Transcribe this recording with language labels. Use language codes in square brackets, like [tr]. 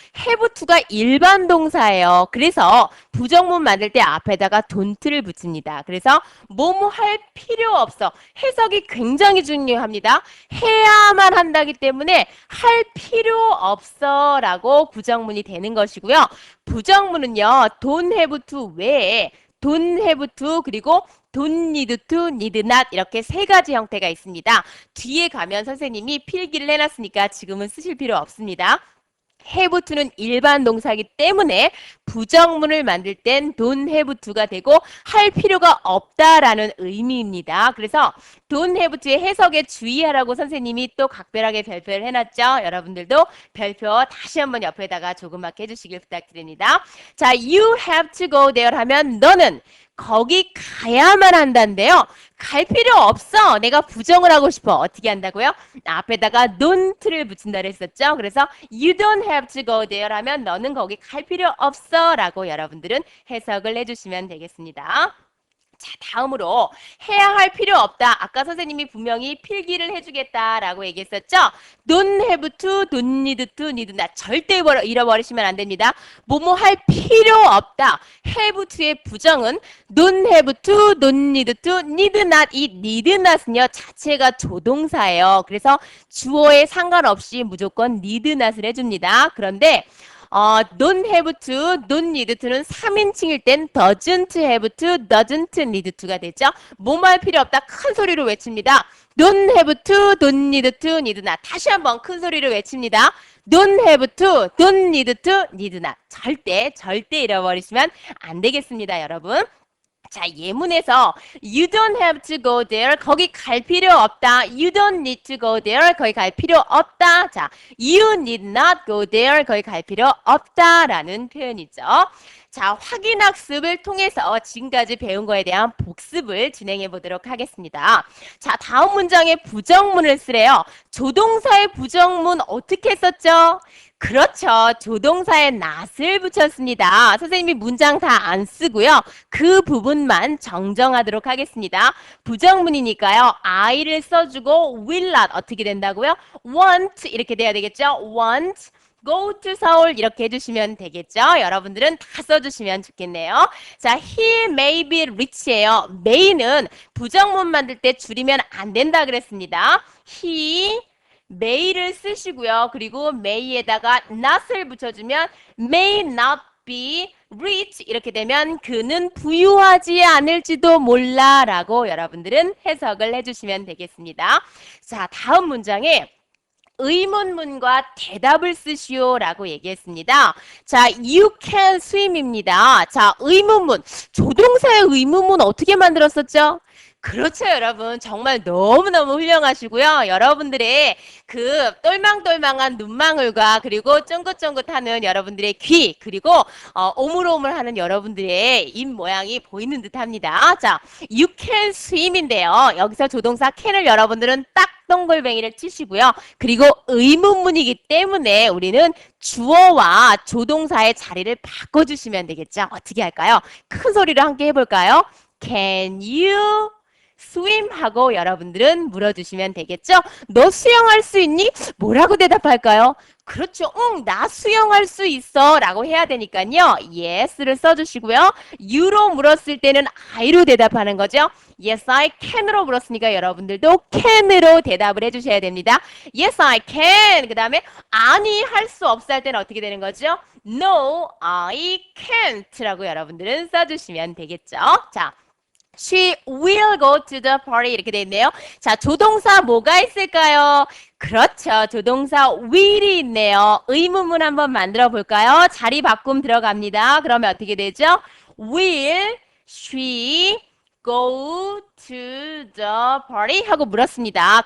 [ko] have to가 일반 동사예요. 그래서 부정문 만들 때 앞에다가 don't를 붙입니다. 그래서 뭐뭐 할 필요 없어. 해석이 굉장히 중요합니다. 해야만 한다기 때문에 할 필요 없어 라고 부정문이 되는 것이고요. 부정문은요. [en] don't have to [ko] 외에 [en] don't have to 그리고 don't need to, need not [ko] 이렇게 세 가지 형태가 있습니다. 뒤에 가면 선생님이 필기를 해놨으니까 지금은 쓰실 필요 없습니다. have to는 일반 동사이기 때문에 부정문을 만들 땐 don't have to가 되고 할 필요가 없다라는 의미입니다. 그래서 don't have to의 해석에 주의하라고 선생님이 또 각별하게 별표를 해놨죠. 여러분들도 별표 다시 한번 옆에다가 조그맣게 해주시길 부탁드립니다. 자, [en] you have to go there [ko] 하면 너는 거기 가야만 한다는데요. 갈 필요 없어. 내가 부정을 하고 싶어. 어떻게 한다고요? 앞에다가 don't를 붙인다 그랬었죠. 그래서 [en] you don't have to go there [ko] 하면 너는 거기 갈 필요 없어 라고 여러분들은 해석을 해주시면 되겠습니다. 자, 다음으로 해야 할 필요 없다. 아까 선생님이 분명히 필기를 해주겠다라고 얘기했었죠. [en] don't have to, don't need to, need not. [ko] 절대 잃어버리시면 안 됩니다. 뭐뭐 할 필요 없다. [en] have to의 [ko] 부정은 [en] don't have to, don't need to, need not. [ko] 이 need not은요 자체가 조동사예요. 그래서 주어에 상관없이 무조건 need not을 해줍니다. 그런데 [en] don't have to, don't need to는 [ko] 3인칭일 땐 [en] doesn't have to, doesn't need to가 되죠. [ko] 뭐뭐 할 필요 없다. 큰 소리로 외칩니다. [en] don't have to, don't need to, need not. [ko] 다시 한번 큰 소리로 외칩니다. [en] don't have to, don't need to, need not. [ko] 절대 잃어버리시면 안 되겠습니다, 여러분. [en] 자, 예문에서 you don't have to go there. [ko] 거기 갈 필요 없다. [en] You don't need to go there. [ko] 거기 갈 필요 없다. 자, [en] you need not go there. [ko] 거기 갈 필요 없다라는 표현이죠. 자, 확인학습을 통해서 지금까지 배운 거에 대한 복습을 진행해 보도록 하겠습니다. 자, 다음 문장에 부정문을 쓰래요. 조동사의 부정문 어떻게 썼죠? 그렇죠. 조동사에 not을 붙였습니다. 선생님이 문장 다 안 쓰고요. 그 부분만 정정하도록 하겠습니다. 부정문이니까요. I를 써주고 will not 어떻게 된다고요? want 이렇게 돼야 되겠죠? [en] want go to [ko] 서울 이렇게 해주시면 되겠죠? 여러분들은 다 써주시면 좋겠네요. [en] 자, he may be rich예요. [ko] may는 부정문 만들 때 줄이면 안 된다 그랬습니다. he may를 쓰시고요. 그리고 may에다가 not을 붙여주면 [en] may not be rich [ko] 이렇게 되면 그는 부유하지 않을지도 몰라 라고 여러분들은 해석을 해주시면 되겠습니다. 자, 다음 문장에 의문문과 대답을 쓰시오 라고 얘기했습니다. [en] 자, you can swim입니다. [ko] 자, 의문문. 조동사의 의문문 어떻게 만들었었죠? 그렇죠, 여러분. 정말 너무너무 훌륭하시고요. 여러분들의 그 똘망똘망한 눈망울과 그리고 쫑긋쫑긋하는 여러분들의 귀 그리고 오물오물하는 여러분들의 입 모양이 보이는 듯합니다. [en] 자, you can swim인데요. [ko] 여기서 조동사 can을 여러분들은 딱 동글뱅이를 치시고요. 그리고 의문문이기 때문에 우리는 주어와 조동사의 자리를 바꿔주시면 되겠죠. 어떻게 할까요? 큰 소리로 함께 해볼까요? [en] Can you swim [ko] 하고 여러분들은 물어주시면 되겠죠? 너 수영할 수 있니? 뭐라고 대답할까요? 그렇죠. 응, 나 수영할 수 있어 라고 해야 되니까요. yes를 써주시고요. you로 물었을 때는 I로 대답하는 거죠. [en] Yes, I can [ko] 으로 물었으니까 여러분들도 can으로 대답을 해주셔야 됩니다. [en] Yes, I can. [ko] 그 다음에 아니, 할 수 없어 할 때는 어떻게 되는 거죠? [en] No, I can't [ko] 라고 여러분들은 써주시면 되겠죠. [en] 자, She will go to the party [ko] 이렇게 돼 있네요. 자, 조동사 뭐가 있을까요? 그렇죠. 조동사 will이 있네요. 의문문 한번 만들어 볼까요? 자리 바꿈 들어갑니다. 그러면 어떻게 되죠? [en] Will she go to the party? [ko] 하고 물었습니다.